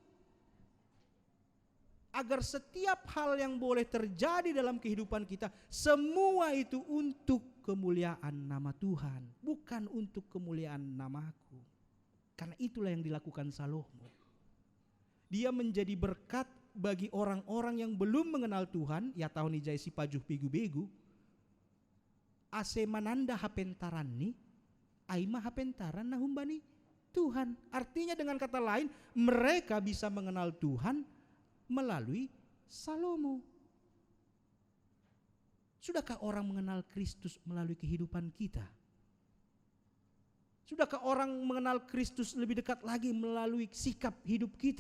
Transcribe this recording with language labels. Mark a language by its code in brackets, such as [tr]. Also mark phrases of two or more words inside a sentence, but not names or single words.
[id] Agar setiap hal yang boleh terjadi dalam kehidupan kita, semua itu untuk kemuliaan nama Tuhan, bukan untuk kemuliaan namaku. Karena itulah yang dilakukan Salomo. Dia menjadi berkat bagi orang-orang yang belum mengenal Tuhan, [bts] ya tahun ijai si pajuh pigu begu, ase mananda hapentaran ni, aima hapentaran na humbani Tuhan. [id] Artinya dengan kata lain, mereka bisa mengenal Tuhan melalui Salomo. Sudahkah orang mengenal Kristus melalui kehidupan kita? Sudahkah orang mengenal Kristus lebih dekat lagi melalui sikap hidup kita?